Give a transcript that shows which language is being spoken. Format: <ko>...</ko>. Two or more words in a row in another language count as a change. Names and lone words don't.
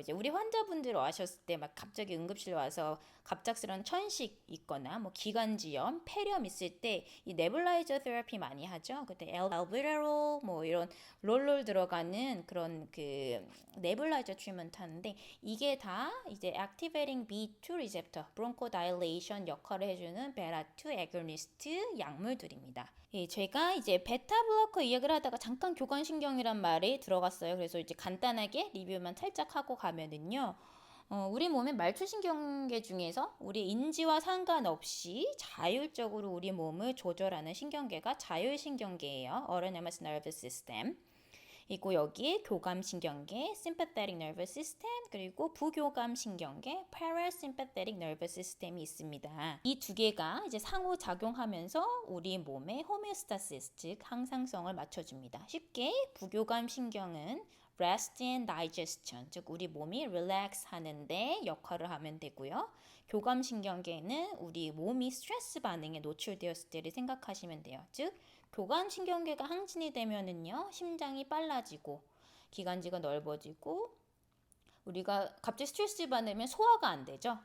<ko>이제 우리 환자분들 와셨을 때 막 갑자기 응급실 와서 갑작스러운 천식 있거나 뭐 기관지염, 폐렴 있을 때 이</ko> <en>nebulizer therapy</en> <ko>많이 하죠. 그때 알부테롤 뭐 이런 롤롤 들어가는 그런 그</ko> <en>nebulizer treatment</en> <ko>하는데 이게 다 이제</ko> <en>activating B2 receptor, bronchodilation</en> <ko>역할을 해주는</ko> <en>beta2 agonist</en> <ko>약물들입니다. 예, 제가 이제</ko> <en>beta blocker</en> <ko>이야기를 하다가 잠깐 교감신경이란 말이 들어갔어요. 그래서 이제 간단하게 리뷰만 살짝 하고 가면은요. 우리 몸의 말초신경계 중에서 우리 인지와 상관없이 자율적으로 우리 몸을 조절하는 신경계가 자율신경계예요.</ko> <en>Autonomous Nervous System.</en> <ko>그리고 여기에 교감신경계,</ko> <en>sympathetic nervous system,</en> <ko>그리고 부교감신경계,</ko> <en>parasympathetic nervous system</en> <ko>이 있습니다. 이 두 개가 이제 상호작용하면서 우리 몸의 homeostasis, 즉 항상성을 맞춰줍니다. 쉽게 부교감신경은</ko> <en>rest and digestion,</en> <ko>즉 우리 몸이 relax 하는데 역할을 하면 되고요. 교감신경계는 우리 몸이 스트레스 반응에 노출되었을 때를 생각하시면 돼요. 즉 교감신경계가 항진이 되면은요, 심장이 빨라지고 기관지가 넓어지고 우리가 갑자기 스트레스 받으면 소화가 안 되죠.</ko>